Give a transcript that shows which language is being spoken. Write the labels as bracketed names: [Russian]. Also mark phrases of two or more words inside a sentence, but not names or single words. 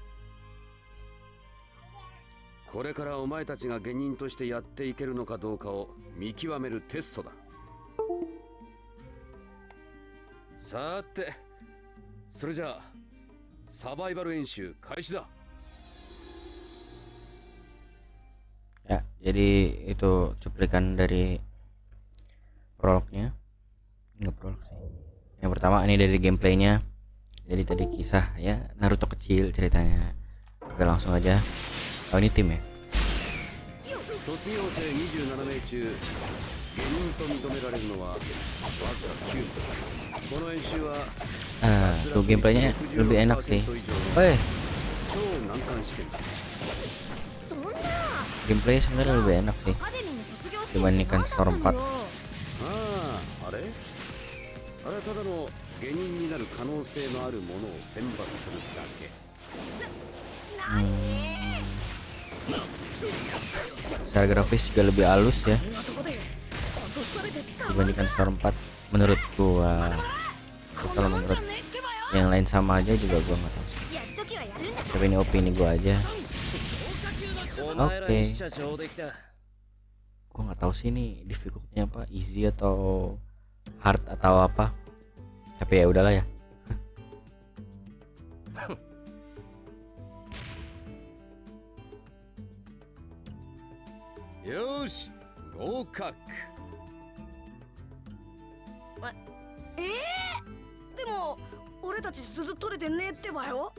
[Japanese] これからお前たちが下忍としてやっていけるのかどうかを見極めるテストだ。さて、それじゃあサバイバル演習開始だ。 [Indonesian] Ya, jadi itu cuplikan dari prolognya. Enggak prolog sih. Yang pertama ini dari gameplaynya. Jadi tadi kisah ya Naruto kecil ceritanya. Oke, langsung aja. Oh, ini tim ya. [Japanese] 卒業生27名中下忍と認められるのはわずか9名。この演習は [Indonesian] Tuh gameplaynya lebih enak sih. Weh, [Japanese] 超難関試験だ。 [Indonesian] gameplay sebenarnya lebih enak sih dibandingkan Storm 4. [Japanese] ああ、あれはただの下忍になる可能性のあるものを選抜するだけ。 [Indonesian] Secara grafis juga lebih halus ya. dibandingkan Storm 4 menurut gua. Kalau menurut yang lain sama aja juga gua nggak tahu sih. Tapi ini opini gua aja. [Japanese] お前ら [Indonesian] Oke. [Japanese] にしちゃ上出来だ。 [Indonesian] Gua nggak tahu sih ini difficultnya apa, easy atau hard atau apa. Tapi ya udahlah ya. [Japanese] よーし、合格。でも俺たち鈴取れてねえってばよ。